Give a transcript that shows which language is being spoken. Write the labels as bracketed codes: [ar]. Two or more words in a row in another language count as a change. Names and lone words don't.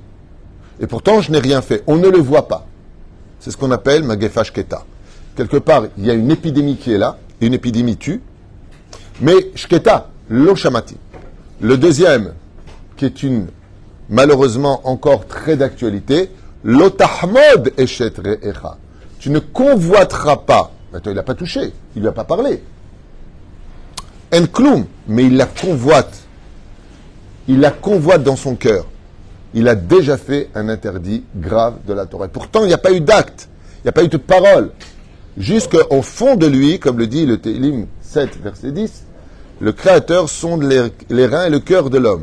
[fr] Et pourtant, je n'ai rien fait. On ne le voit pas. C'est ce qu'on appelle [he] מגפה שקטה. [fr] Quelque part, il y a une épidémie qui est là, et une épidémie tue, mais [he] שקטה, לא שמעתי. [fr] Le deuxième, qui est malheureusement encore très d'actualité, [he] לא תחמד אשת רעך. [fr] Tu ne convoiteras pas. Attends, il n'a pas touché, il ne lui a pas parlé. [he] אין כלום, [fr] mais il la convoite. Il la convoite dans son cœur. Il a déjà fait un interdit grave de la Torah. Pourtant, il n'y a pas eu d'acte, il n'y a pas eu de parole. Jusqu'au fond de lui, comme le dit le Tehillim 7, verset 10, le Créateur sonde les reins et le cœur de l'homme.